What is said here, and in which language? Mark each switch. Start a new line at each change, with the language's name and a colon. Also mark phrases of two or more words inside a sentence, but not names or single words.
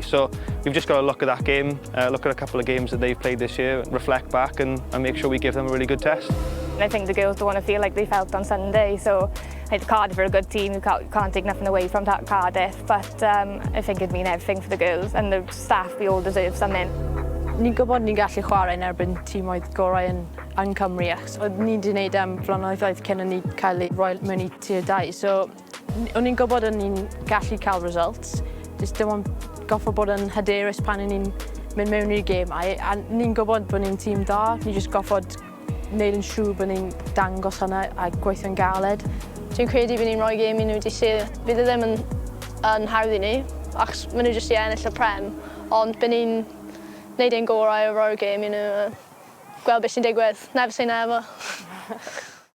English: So we've just got to look at that game, look at a couple of games that they've played this year, reflect back and make sure we give them a really good test. And I think the girls don't want to feel like they felt on Sunday, so I think Cardiff are a good team. You can't take nothing away from that Cardiff, but I think it'd mean everything for the girls, and the staff, we all deserve something.
Welsh: Ni'n gwybod ni'n gallu chwarae yn erbyn tîmoedd gorau yn Cymru, achos oedd ni wedi gwneud blynyddoedd cyn ni cael ei roi mewn I Tier 2. So, o'n ni'n gwybod ni'n gallu cael results, jyst dim ond goffo bod yn hyderus pan ni'n mynd mewn i'r gêm. A ni'n gwybod bod ni'n tîm da, ni jyst goffod wneud yn siŵr bod ni'n dangos hynna a gweithio'n galed. Dwi'n credu bod ni'n rhoi gêm I nhw wedi sydd. Bydd ddim yn hawdd I ni, achos maen nhw jyst I ennill y prem, ond bydd ni'n wneud ein gorau o roi'r gêm I nhw, gweld beth sy'n digwydd.
English: Never say never.